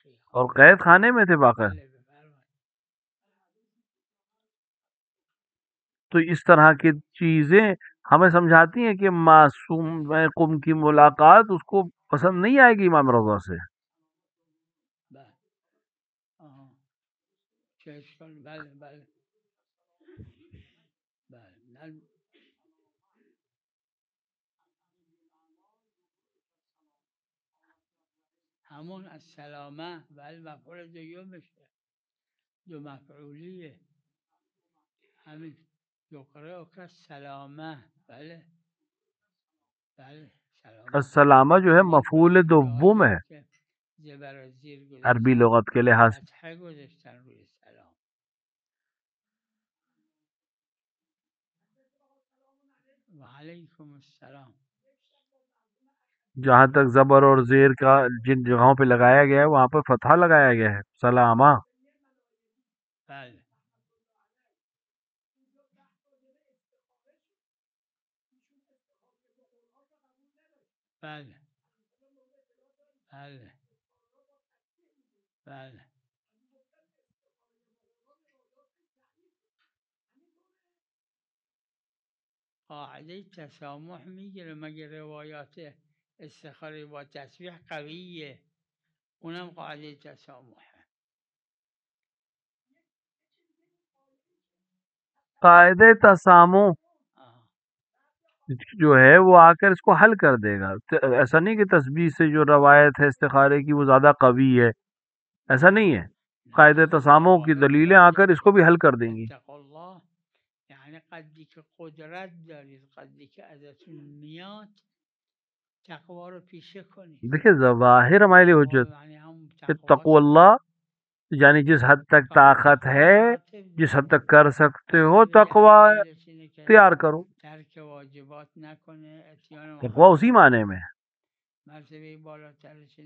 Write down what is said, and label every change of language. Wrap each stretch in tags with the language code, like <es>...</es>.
<ur>اور قید خانے میں تھے باقاعدہ. تو اس طرح کی چیزیں ہمیں سمجھاتی ہیں کہ معصوم قم کی ملاقات اس کو پسند نہیں آئے گی امام رضا سے.</ur> <fa>بله آها چه اشکال بله بله بله همون از سلامه بله مفعول دومشه دو مفعولیه همین یقرأ که سلامه بله بله سلامه</fa> <ur>السلامہ جو ہے</ur> <fa>این</fa> <ur>مفعول دوم ہے</ur> <fa>جاهیه که زبر زیر عربی گذاشتن</fa> <ur>لغت کے لحاظ سے.</ur> <fa>فتحه گذاشتن روی سلام وعلیکم السلام</fa> <ur>جہاں تک زبر اور زیر کا جن جگہوں پہ لگایا گیا ہے وہاں پہ فتحہ لگایا گیا ہے سلامہ.</ur> <fa>بله بله بله بله قاعده تسامح میگیره مگه روایات استخاره با تسبیح قویه اونم قاعده تسامحه</fa> <ur>قاعدہ تسامح آه. جو ہے وہ آ کر اس کو حل کر دے گا. ایسا نہیں کہ تسبیح سے جو روایت ہے استخارے کی وہ زیادہ قوی ہے، ایسا نہیں ہے. قاعدہ تسامح کی دلیلیں آ کر اس کو بھی حل کر دیں گی.</ur> <ar>اتقوا الله</ar> <fa>یعنی قدری که قدرت دارید قدری که ازتون میاد تقوا رو پیشه کنید.</fa> <ur>دیکھیں ظواہر ہمارے لیے حجت.</ur> <fa>یعنی هم</fa> <ar>اتقوا اللہ</ar> <ur>یعنی جس حد تک طاقت ہے، جس حد تک کر سکتے ہو تقوا اختیار کرو.</ur> <fa>ترک واجبات نکنه اتیان</fa> <ur>تقوا اسی معنی میں ہے.</ur> <fa>مرتبه بالاترش</fa>